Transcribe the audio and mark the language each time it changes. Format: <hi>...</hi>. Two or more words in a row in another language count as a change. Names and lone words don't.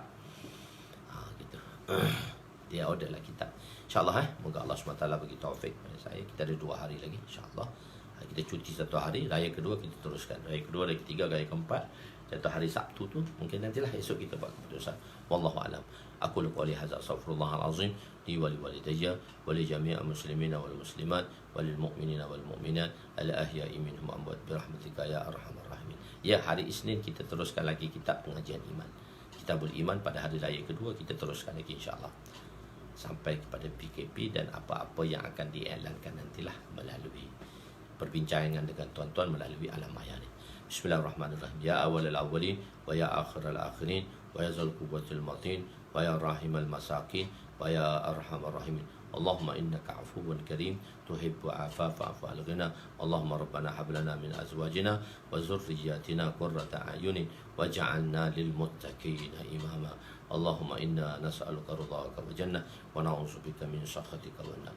<ms>Gitu. Dia order lah kitab. InsyaAllah moga Allah SWT bagi taufik pada saya. Kita ada 2 hari lagi, insyaAllah. Kita cuti 1 hari, raya kedua kita teruskan. Raya kedua, raya ketiga, raya keempat, jatuh hari Sabtu tu, mungkin nantilah esok kita buat keputusan.</ms> <ar>والله أعلم. أقول قولي هذا, أستغفر الله العظيم لي ولوالدي ولجميع المسلمين والمسلمات والمؤمنين والمؤمنات الأحياء منهم الأموات برحمتك يا أرحم الراحمين.</ar> <ms>Ya, hari Isnin kita teruskan lagi kitab pengajian iman. Kitabul Iman pada hari raya kedua kita teruskan lagi, insya-Allah. Sampai kepada PKP dan apa-apa yang akan diiklankan nantilah melalui perbincangan dengan tuan-tuan melalui alam maya ni.</ms> <ar>بسم الله الرحمن الرحيم. يا أول الأولين ويا آخر الآخرين ويا ذا القوة المتين ويا راحم المساكين ويا أرحم الراحمين. اللهم إنك عفو كريم تحب العفو فاعف عنا. اللهم ربنا هب لنا من أزواجنا وذرياتنا قرة أعين واجعلنا للمتقين إماما. اللهم إنا نسألك رضاك والجنة ونعوذ بك من سخطك والنار.</ar>